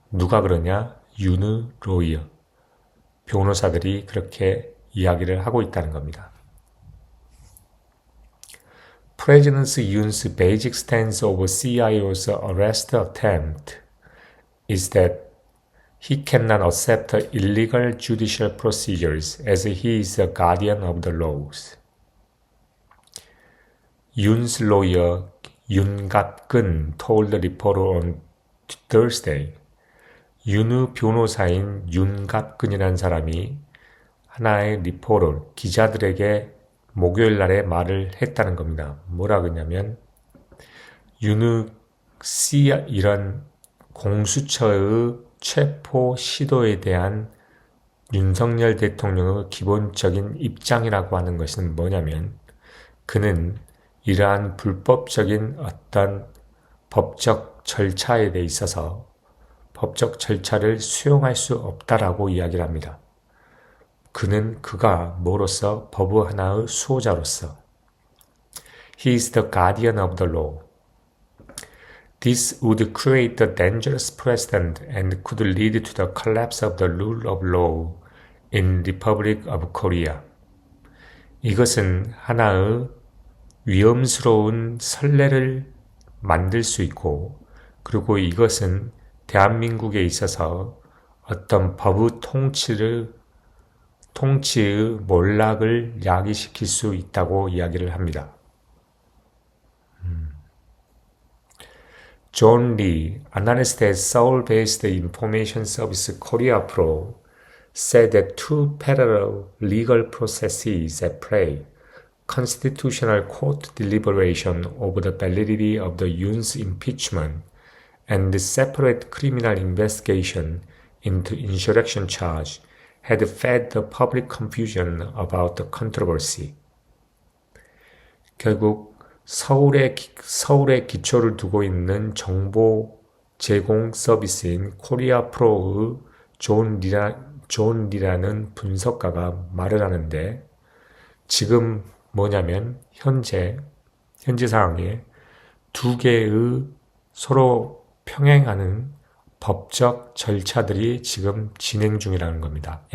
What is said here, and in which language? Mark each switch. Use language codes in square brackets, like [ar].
[ko] 누가 그러냐? 윤의 로이어. 변호사들이 그렇게 이야기를 하고 있다는 겁니다. [en] President Yoon's basic stance over CIO's arrest attempt is that he cannot accept illegal judicial procedures as he is a guardian of the laws. Yoon's lawyer Yoon Gap-gun told the reporter on Thursday. [ko] 윤의 변호사인 윤갑근이라는 사람이 하나의 리포터, 기자들에게 목요일 날에 말을 했다는 겁니다. 뭐라 그러냐면 윤의 이런 공수처의 체포 시도에 대한 윤석열 대통령의 기본적인 입장이라고 하는 것은 뭐냐면 그는 이러한 불법적인 어떤 법적 절차에 대해 있어서 법적 절차를 수용할 수 없다라고 이야기를 합니다. 그가 뭐로서 법의 하나의 수호자로서 [en] He is the guardian of the law. This would create a dangerous precedent and could lead to the collapse of the rule of law in Republic of Korea. [ko] 이것은 하나의 위험스러운 선례를 만들 수 있고 그리고 이것은 대한민국에 있어서 어떤 법의 통치의 몰락을 야기시킬 수 있다고 이야기를 합니다. [en] John Lee, analyst at Seoul-based information service Korea Pro, said that two parallel legal processes at play, constitutional court deliberation over the validity of the Yoon's impeachment and the separate criminal investigation into insurrection charge had fed the public confusion about the controversy. [ko] 결국 서울에 기초를 두고 있는 정보 제공 서비스인 코리아 프로의 존 리라는 분석가가 말을 하는데 지금 뭐냐면 현재 상황에 두 개의 서로 평행하는 법적 절차들이 지금 진행 중이라는 겁니다.